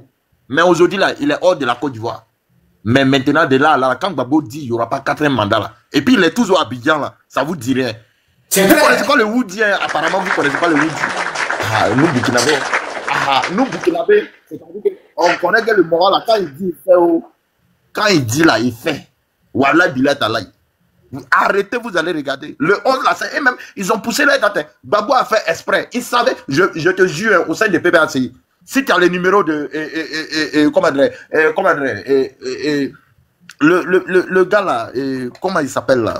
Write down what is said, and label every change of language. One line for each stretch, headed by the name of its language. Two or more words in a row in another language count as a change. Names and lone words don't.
French: Mais aujourd'hui là, il est hors de la Côte d'Ivoire. Mais maintenant de là, quand Gbagbo dit il n'y aura pas 4e mandat là, et puis il est toujours à Abidjan là, ça vous dit rien. Vous ne connaissez pas le Woody, hein? Apparemment vous ne connaissez pas le Woody. Ah, nous Burkinabé. Nous Burkinabé, on connaît que le moral là, quand il dit il fait, quand il dit là, il fait. Wallah bilat alay. Arrêtez, vous allez regarder. Le 11 là, et même, ils ont poussé les dates. Gbagbo a fait exprès. Il savait, je te jure, au sein de PPACI, si tu as le numéro de. Le gars là, comment il s'appelle là?